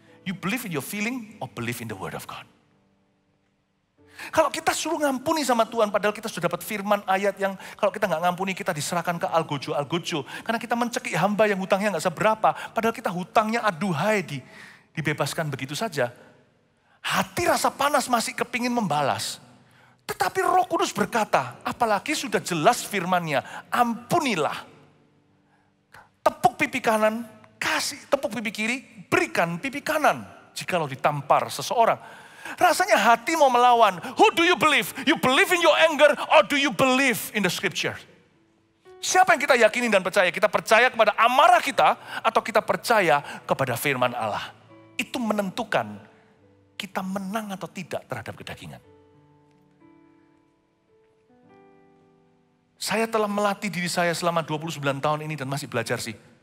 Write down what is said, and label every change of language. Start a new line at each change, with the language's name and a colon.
English: You believe in your feeling or believe in the word of God?
Indonesian: Kalau kita suruh ngampuni sama Tuhan, padahal kita sudah dapat firman ayat yang kalau kita nggak ngampuni, kita diserahkan ke algojo. Karena kita mencekik hamba yang hutangnya nggak seberapa, padahal kita hutangnya aduhai dibebaskan begitu saja. Hati rasa panas masih kepingin membalas. Tetapi Roh Kudus berkata, apalagi sudah jelas firman-Nya, ampunilah. Tepuk pipi kanan, kasih tepuk pipi kiri, berikan pipi kanan. Jikalau ditampar seseorang. Rasanya hati mau melawan.
English: Who do you believe? You believe in your anger or do you believe in the scripture?
Indonesian: Siapa yang kita yakini dan percaya? Kita percaya kepada amarah kita atau kita percaya kepada firman Allah? Itu menentukan kita menang atau tidak terhadap kedagingan. Saya telah melatih diri saya selama 29 tahun ini dan masih belajar sih.